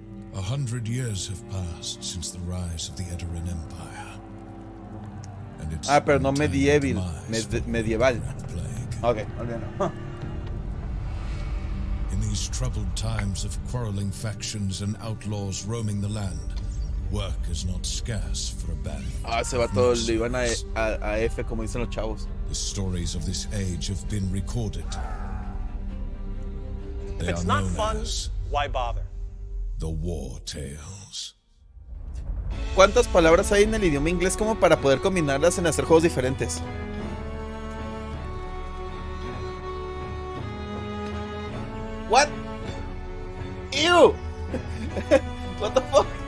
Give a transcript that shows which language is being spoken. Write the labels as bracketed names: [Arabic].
[English] 100 years have passed since the rise of the Edoran Empire. And it's [Spanish] pero no medieval. Medieval. Ok, olvídalo. [English] In these troubled times of quarreling factions and outlaws roaming the land, work is not scarce for a band. [Spanish] Ese vato le iban a F, como dicen los chavos. [English] The stories of this age have been recorded. If it's not fun, why bother? The War Tales. [Spanish] ¿Cuántas palabras hay en el idioma inglés como para poder combinarlas en hacer juegos diferentes? [English] What? Ew! What the fuck?